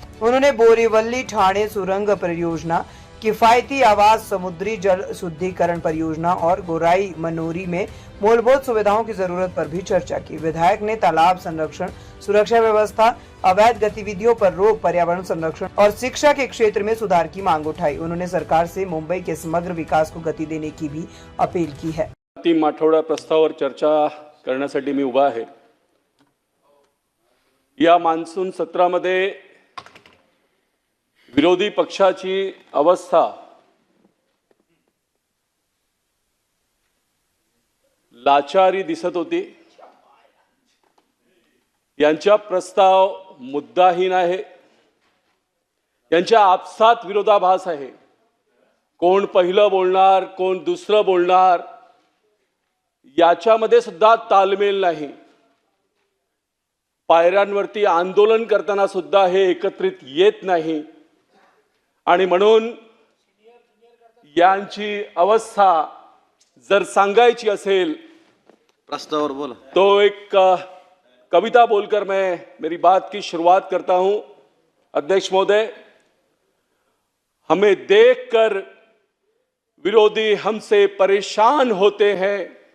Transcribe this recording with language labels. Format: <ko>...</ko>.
<hi>उन्होंने बोरीवली ठाणे सुरंग परियोजना, किफायती आवास, समुद्री जल शुद्धिकरण परियोजना और गोराई मनोरी में मूलभूत सुविधाओं की जरूरत पर भी चर्चा की। विधायक ने तालाब संरक्षण, सुरक्षा व्यवस्था, अवैध गतिविधियों पर रोक, पर्यावरण संरक्षण और शिक्षा के क्षेत्र में सुधार की मांग उठाई। उन्होंने सरकार से मुंबई के समग्र विकास को गति देने की भी अपील की है।</hi> <mr>अंतिम आठवडा प्रस्तावावर चर्चा करण्यासाठी मी उभा आहे। या मान्सून सत्रामध्ये विरोधी पक्षाची अवस्था लाचारी दिसत होती। यांचा प्रस्ताव मुद्दाहीन आहे, यांच्या आपसात विरोधाभास आहे। कोण पहिलं बोलणार, कोण दुसरं बोलणार याच्यामध्ये सुद्धा तालमेल नाही। पायऱ्यांवरती आंदोलन करताना सुद्धा हे एकत्रित येत नाही आणि म्हणून यांची अवस्था जर सांगायची असेल प्रस्ताव बोला</mr> <hi>तो एक कविता बोलकर मैं मेरी बात की शुरुआत करता हूं। अध्यक्ष महोदय, हमें देखकर विरोधी हमसे परेशान होते हैं।</hi>